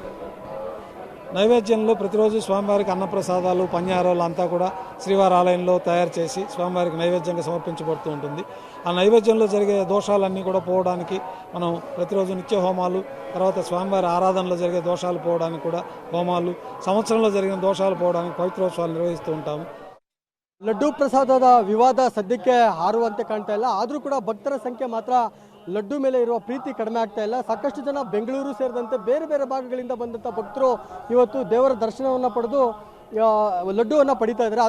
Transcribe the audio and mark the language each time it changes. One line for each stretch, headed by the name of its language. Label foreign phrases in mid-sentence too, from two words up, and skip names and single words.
Telugu: నైవేద్యంలో ప్రతిరోజు స్వామివారికి అన్నప్రసాదాలు, పన్యారాలు అంతా కూడా శ్రీవారి ఆలయంలో తయారు చేసి స్వామివారికి నైవేద్యంగా సమర్పించబడుతూ ఉంటుంది. ఆ నైవేద్యంలో జరిగే దోషాలన్నీ కూడా పోవడానికి మనం ప్రతిరోజు నిత్య హోమాలు, తర్వాత స్వామివారి ఆరాధనలో జరిగే దోషాలు పోవడానికి కూడా హోమాలు, సంవత్సరంలో జరిగిన దోషాలు పోవడానికి పవిత్రోత్సవాలు నిర్వహిస్తూ ఉంటాము.
Kannada: ಲಡ್ಡು ಪ್ರಸಾದದ ವಿವಾದ ಸದ್ಯಕ್ಕೆ ಹಾರುವಂತೆ ಕಾಣ್ತಾ ಇಲ್ಲ. ಆದರೂ ಕೂಡ ಭಕ್ತರ ಸಂಖ್ಯೆ ಮಾತ್ರ ಲಡ್ಡು ಮೇಲೆ ಇರುವ ಪ್ರೀತಿ ಕಡಿಮೆ ಆಗ್ತಾ ಇಲ್ಲ. ಸಾಕಷ್ಟು ಜನ ಬೆಂಗಳೂರು ಸೇರಿದಂತೆ ಬೇರೆ ಬೇರೆ ಭಾಗಗಳಿಂದ ಬಂದಂಥ ಭಕ್ತರು ಇವತ್ತು ದೇವರ ದರ್ಶನವನ್ನು ಪಡೆದು ಲಡ್ಡುವನ್ನು ಪಡಿತಾ ಇದ್ದಾರೆ.